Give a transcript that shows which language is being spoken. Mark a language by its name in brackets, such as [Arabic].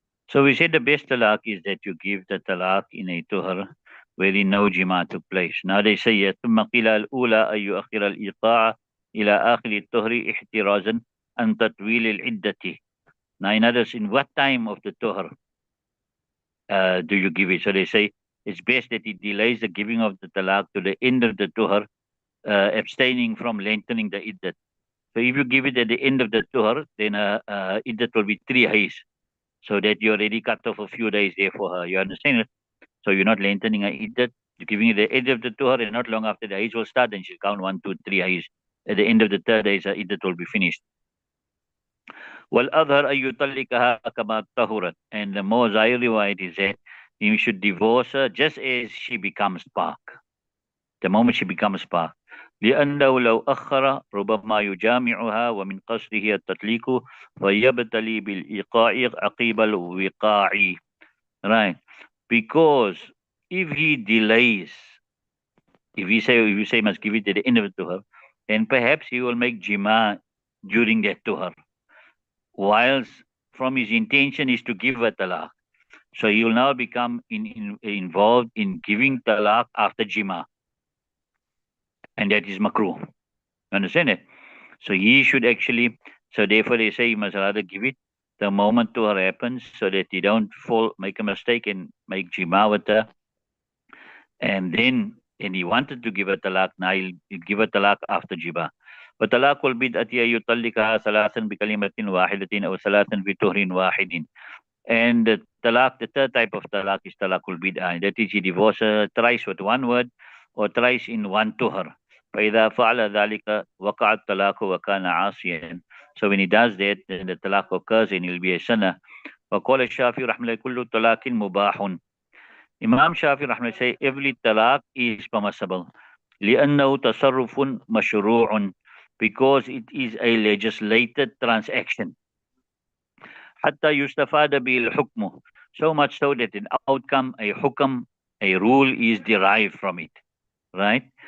[English] So we said the best talaq is that you give the talaq in a tuhar wherein no jima took place. Now they say [Arabic] ثم قيل الأولى أن يؤخر الإيقاع إلى آخر الطهر احترازا عن تطويل العدة. [English] Now in others, in what time of the tuhar do you give it? So they say it's best that he delays the giving of the talaq to the end of the tuhar, abstaining from lengthening the iddat. So if you give it at the end of the tuhar, then iddat will be 3 days. So that you already cut off a few days there for her. You understand it? So you're not lengthening her iddat. You're giving it the end of the tuhar, and not long after the Hajj will start, then she'll count 1, 2, 3 Hajj. At the end of the third Hajj, her iddat will be finished. [Arabic] وَالْأَظْهَرْ أَن يُطَلِّقَهَا كَمَا طَهُرَتْ. [English] And the more Zahir riwayat is that you should divorce her just as she becomes pak. The moment she becomes pak. [Arabic] لأنه لو أخر ربما يجامعها ومن قصده التطليق فيبتلي بالإيقاع عقيب الوقاع. [English] Right. Because if he delays, if you say must give it at the end of the tuhar, then perhaps he will make jima during that tuhar. Whilst from his intention is to give a talaq. So he will now become involved in giving talaq after jima. And that is makruh. Understand it? So he should actually, so therefore they say he must rather give it the moment tuhar happens so that he don't make a mistake and make jima with her. And then, and he wanted to give a talaq, now he'll give a talaq after jima. [Arabic] وطلاق البدعة أن يطلقها ثلاثا بكلمة واحدة أو ثلاثا بطهر واحد. [English] And the talaq, the third type of talaq is talaqul bid'ah. That is, he divorces her thrice with one word or thrice in one tuhar. [Arabic] فإذا فعل ذلك وقع الطلاق وكان عاصيا. [English] So when he does that, then the talaq occurs and he'll be a sinner. [Arabic] وقال الشافعي رحمه الله كل طلاق مباح. [English] Imam Shafi Rahman say every talaq is permissible. [Arabic] لأنه تصرف مشروع, [English] because it is a legislated transaction. [Arabic] حتى يستفاد به الحكم, [English] so much so that an outcome, a hukam, a rule is derived from it. Right?